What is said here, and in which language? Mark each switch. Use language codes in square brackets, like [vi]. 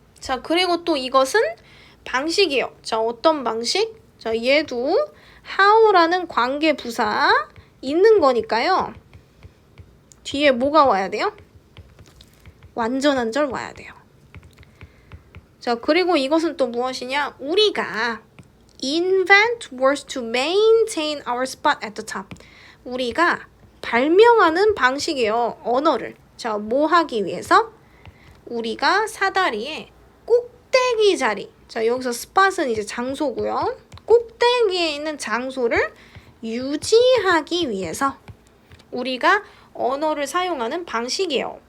[ko] 자, 그리고 또 이것은 방식이에요. 자, 어떤 방식? 자, 얘도 how라는 관계부사 있는 거니까요. 뒤에 뭐가 와야 돼요? 완전한 절 와야 돼요. 자, 그리고 이것은 또 무엇이냐? 우리가 [en] invent words to maintain our spot at the top. [ko] 우리가 발명하는 방식이에요. 언어를. 자, 뭐 하기 위해서? 우리가 사다리의 꼭대기 자리. 자, 여기서 spot은 이제 장소고요. 꼭대기에 있는 장소를 유지하기 위해서 우리가 언어를 사용하는 방식이에요.